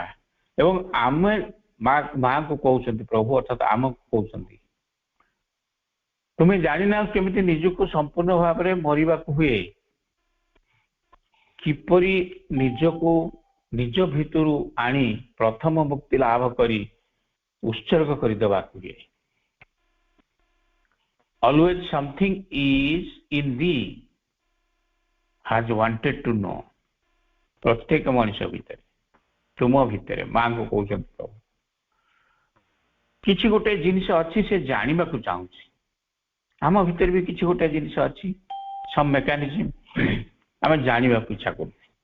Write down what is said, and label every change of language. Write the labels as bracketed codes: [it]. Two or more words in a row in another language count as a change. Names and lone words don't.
[or] ଏବଂ ଆମେ ମାଙ୍କୁ କହୁଛନ୍ତି, ପ୍ରଭୁ ଅର୍ଥାତ୍ ଆମକୁ କହୁଛନ୍ତି ତୁମେ ଜାଣିନା କେମିତି ନିଜକୁ ସମ୍ପୂର୍ଣ୍ଣ ଭାବରେ ମରିବାକୁ ହୁଏ, କିପରି ନିଜକୁ ନିଜ ଭିତରୁ ଆଣି ପ୍ରଥମ ମୁକ୍ତି ଲାଭ କରି ଉତ୍ସର୍ଗ କରିଦେବାକୁ ହୁଏ। [en] Always something is in thee has wanted to know। [or] ପ୍ରତ୍ୟେକ ମଣିଷ ଭିତରେ, ତୁମ ଭିତରେ, ମାଙ୍କୁ କହୁଛନ୍ତି ପ୍ରଭୁ କିଛି ଗୋଟେ ଜିନିଷ ଅଛି, ସେ ଜାଣିବାକୁ ଚାହୁଁଛି। ଆମ ଭିତରେ ବି କିଛି ଗୋଟେ ଜିନିଷ ଅଛି, [en] some mechanism, [or] ଆମେ ଜାଣିବାକୁ ଇଚ୍ଛା କରୁଛୁ।